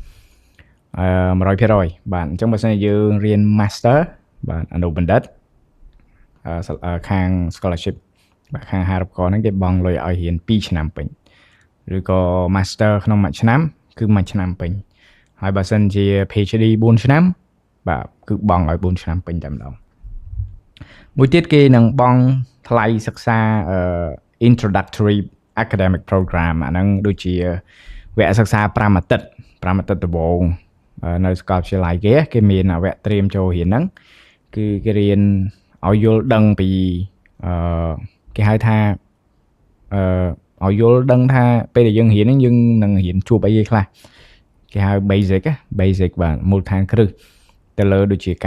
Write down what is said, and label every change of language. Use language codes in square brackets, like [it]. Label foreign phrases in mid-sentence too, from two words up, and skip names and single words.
[km] 100% បាទអញ្ចឹងបើសិនជាយើងរៀន master បាទអនុបណ្ឌិតខាង scholarship បាទខាងអាហារូបករណ៍ហ្នឹងគេបង់លុយឲ្យរៀន2ឆ្នាំពេញឬក៏ master ក្នុងមួយឆ្នាំគឺមួយឆ្នាំពេញហើយបើសិនជា PhD 4ឆ្នាំបាទគឺបង់ឲ្យ4ឆ្នាំពេញតែម្ដងមួយទៀតគេនឹងបង់ថ្លៃសិក្សា [en] introductory academic program [km] អាហ្នឹងដូចជាវគ្គ សិក្សា5អាទិត្យដំបូងនៅសាកលវិទ្យាល័យគេមានវគ្គត្រៀមចូលរៀនហ្នឹងគឺគេរៀនឲ្យយល់ដឹងពីគេហៅថាឲ្យយល់ដឹងថាពេលដែលយើងរៀនហ្នឹងយើងនឹងរៀនជួបអីខ្លះគេហៅ basic បាទមូលដ្ឋានគ្រឹះទៅលើដូចជា